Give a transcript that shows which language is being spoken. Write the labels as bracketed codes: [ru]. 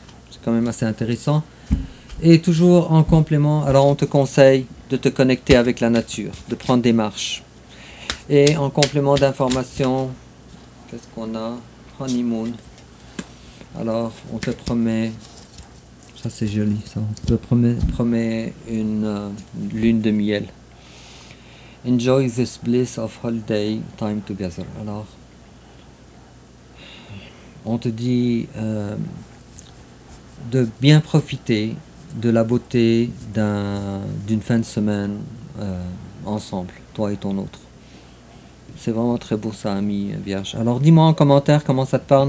[fr] C'est quand même assez intéressant. Et toujours en complément, alors on te conseille de te connecter avec la nature, de prendre des marches. Et en complément d'information, qu'est-ce qu'on a? Honeymoon. Alors, on te promet, ça c'est joli ça, on te promet une lune de miel. [en] Enjoy this bliss of holiday time together. [fr] Alors, on te dit de bien profiter de la beauté d'une fin de semaine ensemble, toi et ton autre. C'est vraiment très beau ça, ami vierge. Alors dis-moi en commentaire comment ça te parle.